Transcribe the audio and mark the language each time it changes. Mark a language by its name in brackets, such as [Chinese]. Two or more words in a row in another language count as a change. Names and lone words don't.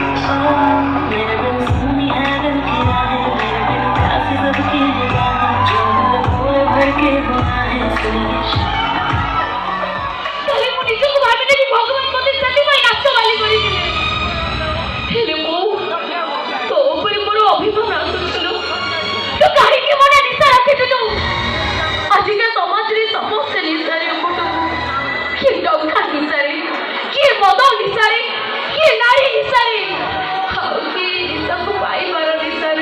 [Hindi] मेरे बिन सुनी है दिल की राहें, मेरे बिन प्यासी सबकी निगाहें, जो दिल भोर भर के बुलाएं सुनिश। [Odia] তাহলে ମୁଁ ନିଜକୁ ଭାବିଲେ କି ଭଗବାନ ମୋତେ ସେଥିପାଇଁ ନାଚ ବାଲି କରିଥିଲେ। ହେଲେ ମୁଁ ତୋ ଉପରେ ମୋର ଅଭିମାନ ଆସୁଥିଲୁ, ତୁ କାହିଁକି ମନେ ନିଶା ରଖିଥିଲୁ? ଆଜିକା ସମାଜରେ ସମସ୍ତେ ନିଶାରେ ପଟକୁ, କିଏ ଟଙ୍କା ନିଶାରେ, କିଏ ମଦ ନିଶାରେ, କିଏ ନାରୀ ନିଶାରେ, ଆଉ କିଏ ନିଶାକୁ ପାଇବାର ନିଶାରେ।